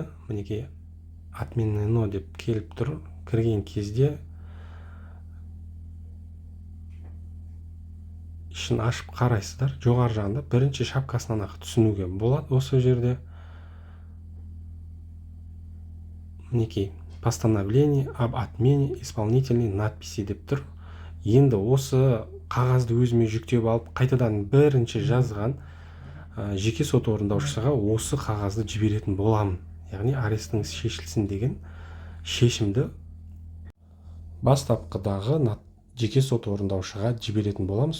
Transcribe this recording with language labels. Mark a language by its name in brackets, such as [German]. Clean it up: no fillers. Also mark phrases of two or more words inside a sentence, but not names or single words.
[Kazakh] Мінекей, отменено деп келіп тұр. Кірген кезде ішін ашып қарайсыздар. Жоғары жағында бірінші шапкасынан ақ түсінуге болады. Осы жерде мінекей, [Russian] постановление об отмене исполнительной надписи деп тұр. [Kazakh] Енді осы қағазды өзіме жүктеп алып, қайтадан бірінші жазған жеке сот орындаушысыға осы қағазды жіберетін боламын. Яғни арестіңіз шешілсін деген шешімді бастапқыдағы жеке сот орындаушыға жіберетін боламыз.